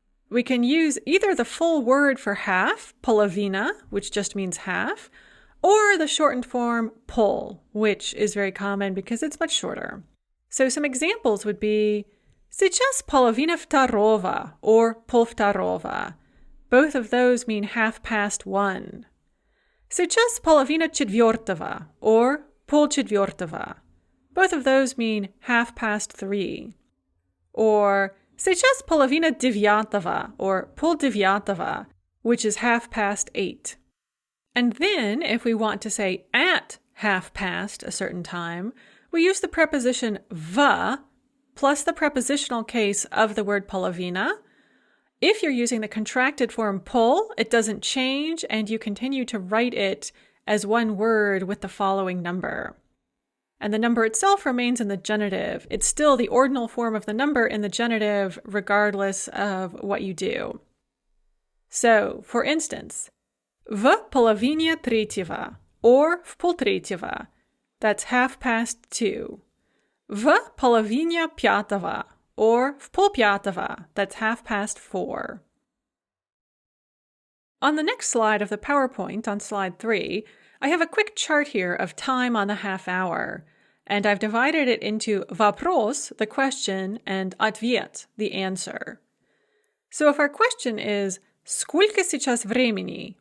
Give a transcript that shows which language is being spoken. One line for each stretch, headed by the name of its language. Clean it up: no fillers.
English: We can use either the full word for half, polovina, which just means half, or the shortened form pol, which is very common because it's much shorter. So some examples would be
Russian: сейчас половина второго,
English: or
Russian: полвторого.
English: Both of those mean half past one.
Russian: Сейчас половина четвертого, or полчетвертого.
English: Both of those mean half past three. Or
Russian: сейчас половина девятого,
English: or
Russian: полдевятого,
English: which is half past 8. And then, if we want to say at half past a certain time, we use the preposition v plus the prepositional case of the word polovina. If you're using the contracted form pol, it doesn't change, and you continue to write it as one word with the following number. And the number itself remains in the genitive. It's still the ordinal form of the number in the genitive, regardless of what you do. So, for instance,
Russian: в половине третьего,
English: or
Russian: в полтретьего,
English: that's half past 2.
Russian: В половине пятого, or в полпятого,
English: that's half past 4. On the next slide of the PowerPoint, on slide 3, I have a quick chart here of time on the half hour, and I've divided it into вопрос, the question, and ответ, the answer. So if our question is
Russian: «Сколько сейчас времени?»